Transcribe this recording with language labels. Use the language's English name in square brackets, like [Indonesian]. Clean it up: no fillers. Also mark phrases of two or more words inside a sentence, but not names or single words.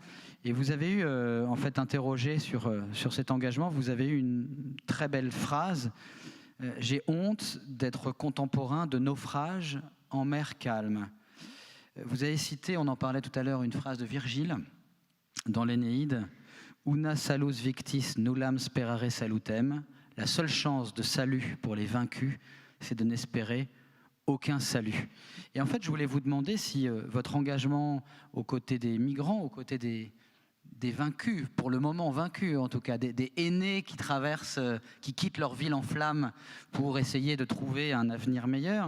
[French] Et vous avez eu, en fait, interrogé sur cet engagement, vous avez eu une très belle phrase. J'ai honte d'être contemporain de naufrages en mer calme. Vous avez cité, on en parlait tout à l'heure, une phrase de Virgile dans l'Énéide. [Latin] Una salus victis nullam sperare salutem. [French] La seule chance de salut pour les vaincus, c'est de n'espérer aucun salut. Et en fait, je voulais vous demander si votre engagement aux côtés des migrants, aux côtés des vaincus, pour le moment vaincus en tout cas, des aînés qui traversent, qui quittent leur ville en flammes pour essayer de trouver un avenir meilleur.